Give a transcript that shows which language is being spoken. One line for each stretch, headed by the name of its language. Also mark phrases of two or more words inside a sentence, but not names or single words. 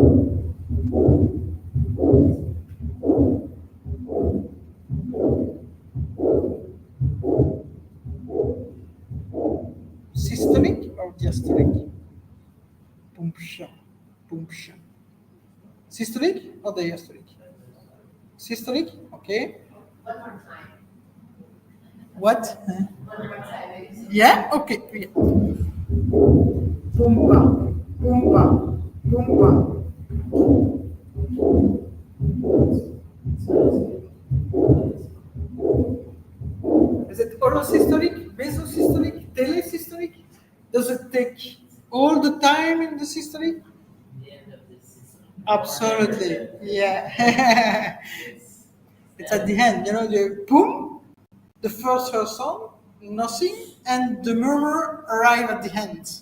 English: Systolic or diastolic? Pumption. Systolic or diastolic? Systolic, okay. one more time. What? One more time. Yeah, okay. Yeah. Pumpa, pumpa, pumpa. Is it orosystolic, mesosystolic, telesystolic? Does it take all the time in the systolic? The end of the system. Absolutely, yeah. It's at the end, the boom, the first sound, nothing, and the murmur arrive at the end.